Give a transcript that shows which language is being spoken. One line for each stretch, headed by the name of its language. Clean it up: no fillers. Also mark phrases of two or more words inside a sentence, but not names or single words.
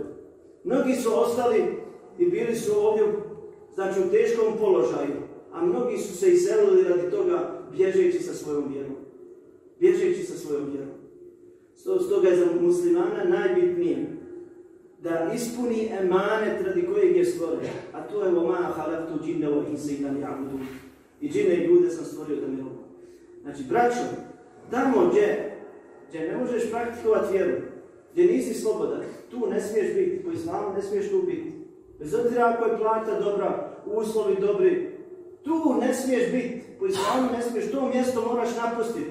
Bosnian: Mnogi su ostali i bili su ovdje, znači, u teškom položaju, a mnogi su se iselili radi toga bježeći sa svojom vjerom. Bježeći sa svojom vjerom. Stoga je za muslimana najbitnije da ispuni emanet radi kojeg je stvoren, a to je
Arabic: وَمَا خَلَقْتُ جِنَّ وَإِنسَ إِلَّا لِيَعْبُدُونِ.
Bosnian: I džine i ljude sam stvorio da mi robu. Znači, braćo, tamo gdje ne možeš praktikovati vjeru, gdje nisi slobodan, tu ne smiješ biti, po islamu ne smiješ tu biti. Bez obzira ako je plata dobra, uslovi dobri, tu ne smiješ biti, po islamu ne smiješ, to mjesto moraš napustiti.